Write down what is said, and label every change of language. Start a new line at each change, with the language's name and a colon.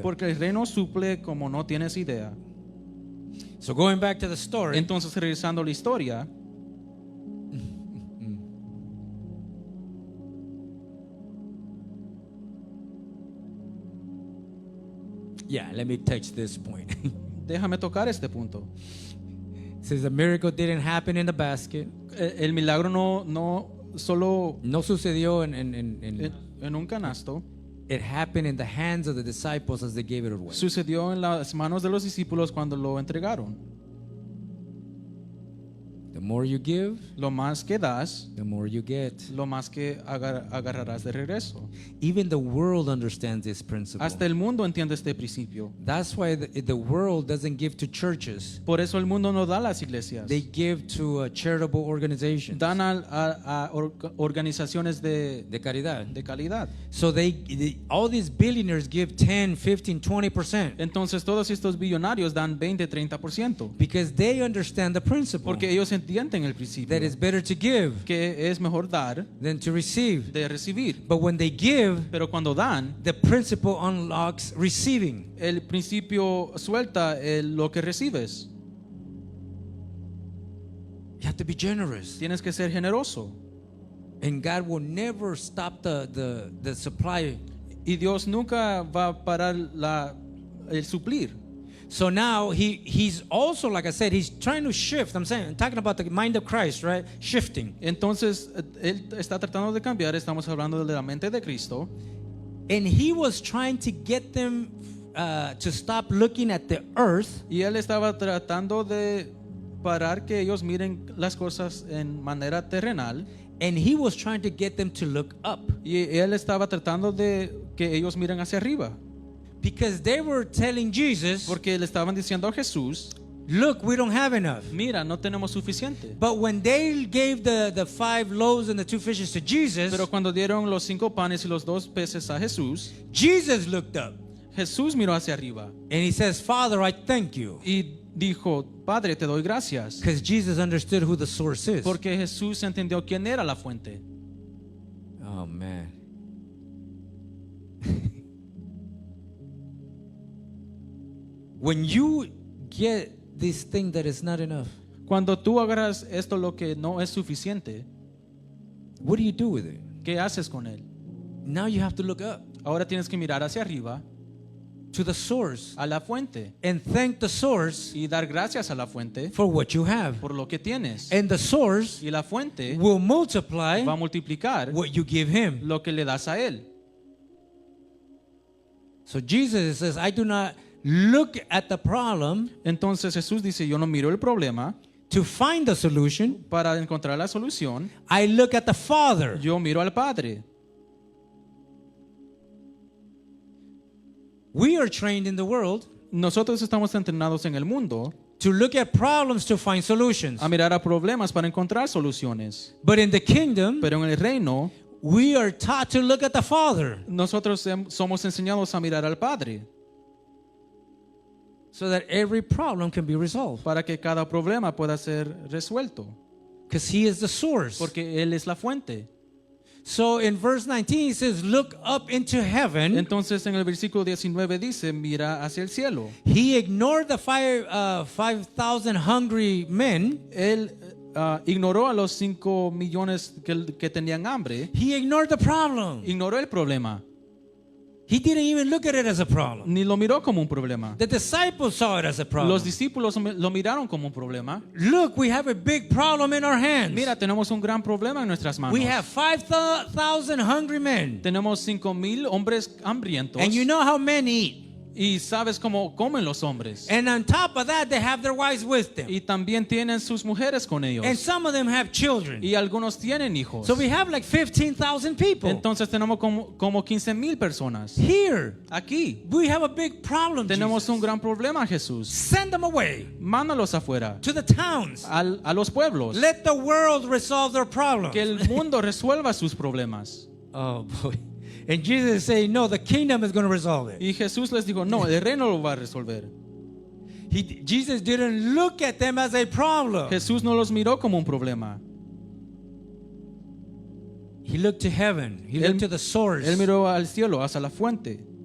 Spanish: porque el reino suple como no tienes idea.
English: So going back to the story,
Spanish: Entonces, regresando a la historia,
English: yeah, let me touch this point.
Spanish: déjame tocar este punto.
English: It says the miracle didn't happen in the basket.
Spanish: El milagro no solo No sucedió en en un canasto,
English: it happened in the hands of the disciples as they gave it away.
Spanish: sucedió en las manos de los discípulos cuando lo entregaron.
English: The more you give,
Spanish: Lo más que das,
English: the more you get.
Spanish: lo más que agarrarás de regreso.
English: Even the world understands this principle.
Spanish: Hasta el mundo entiende este principio.
English: That's why the world doesn't give to churches.
Spanish: Por eso el mundo no da a las iglesias.
English: They give to charitable organizations
Spanish: Dan a organizaciones de caridad. calidad.
English: So all these billionaires give 10, 15, 20%
Spanish: Entonces todos estos billonarios dan 20-30%
English: because they understand the principle
Spanish: porque ellos entienden el principio
English: that it's better to give
Spanish: que es mejor dar
English: than to receive.
Spanish: de recibir.
English: But when they give,
Spanish: Pero cuando dan,
English: the principle unlocks receiving.
Spanish: el principio suelta lo que recibes.
English: You have to be generous.
Spanish: Tienes que ser generoso.
English: And God will never stop the supply.
Spanish: Y Dios nunca va a parar el suplir.
English: So now he's also, like I said, he's trying to shift. I'm talking about the mind of Christ, right? Shifting.
Spanish: Entonces, Él está tratando de cambiar. Estamos hablando de la mente de Cristo.
English: And he was trying to get them to stop looking at the earth
Spanish: Y Él estaba tratando de parar que ellos miren las cosas en manera terrenal.
English: and he was trying to get them to look up
Spanish: Y Él estaba tratando de que ellos miren hacia arriba.
English: because they were telling Jesus,
Spanish: Porque le estaban diciendo a Jesús,
English: look, we don't have enough.
Spanish: mira, no tenemos suficiente.
English: But when they gave the 5 loaves and the 2 fishes to Jesus,
Spanish: Pero cuando dieron los 5 panes y los 2 peces a Jesús,
English: Jesus looked up
Spanish: Jesús miró hacia arriba
English: and he says, Father, I thank you.
Spanish: y dijo, Padre, te doy gracias.
English: Because Jesus understood who the source is.
Spanish: Porque Jesús entendió quién era la fuente.
English: Oh, man. When you get this thing that is not enough,
Spanish: Cuando tú agarras esto lo que no es suficiente,
English: what do you do with it?
Spanish: ¿qué haces con él?
English: Now you have to look up
Spanish: Ahora tienes que mirar hacia arriba,
English: to the source
Spanish: a la fuente,
English: and thank the source
Spanish: y dar gracias a la fuente
English: for what you have.
Spanish: por lo que tienes.
English: And the source
Spanish: Y la fuente
English: will multiply
Spanish: va a multiplicar
English: what you give him.
Spanish: lo que le das a él.
English: So Jesus says, I do not look at the problem
Spanish: Entonces Jesús dice, yo no miro el problema
English: to find the solution.
Spanish: para encontrar la solución,
English: I look at the Father.
Spanish: yo miro al Padre.
English: We are trained in the world
Spanish: Nosotros estamos entrenados en el mundo
English: to look at problems to find solutions.
Spanish: a mirar a problemas para encontrar soluciones.
English: But in the kingdom,
Spanish: Pero en el reino,
English: we are taught to look at the Father
Spanish: nosotros somos enseñados a mirar al Padre
English: so that every problem can be resolved.
Spanish: para que cada problema pueda ser resuelto.
English: Because He is the source.
Spanish: Porque Él es la fuente.
English: So in verse 19 it says, look up into heaven.
Spanish: Entonces en el versículo 19 dice, mira hacia el cielo.
English: He ignored the 5,000 hungry men.
Spanish: Él ignoró a los 5 millones que tenían hambre.
English: He ignored the problem.
Spanish: Ignoró el problema.
English: He didn't even look at it as a problem.
Spanish: Ni lo miró como un problema.
English: The disciples saw it as a problem.
Spanish: Los discípulos lo miraron como un problema.
English: Look, we have a big problem in our hands.
Spanish: Mira, tenemos un gran problema en nuestras manos.
English: We have 5,000 hungry men.
Spanish: Tenemos 5,000 hombres hambrientos.
English: And you know how men eat.
Spanish: Y sabes cómo comen los hombres.
English: And on top of that, they have their wives with them.
Spanish: Y también tienen sus mujeres con ellos.
English: And some of them have children.
Spanish: Y algunos tienen hijos.
English: So we have like 15,000 people.
Spanish: Entonces tenemos como 15,000 personas.
English: Here,
Spanish: Aquí
English: we have a big problem.
Spanish: tenemos
English: Jesus.
Spanish: un gran problema, Jesús.
English: Send them away
Spanish: Mándalos afuera,
English: to the towns.
Spanish: a los pueblos.
English: Let the world resolve their problems.
Spanish: Que el mundo resuelva sus problemas.
English: Oh boy. And Jesus is saying, no, the kingdom is going to resolve it.
Spanish: Y Jesús les dijo, no, el reino lo va a resolver.
English: Jesus didn't look at them as a problem.
Spanish: Jesús no los miró como un problema.
English: He looked to heaven. He looked to the source.
Spanish: Él miró al cielo, hacia la fuente.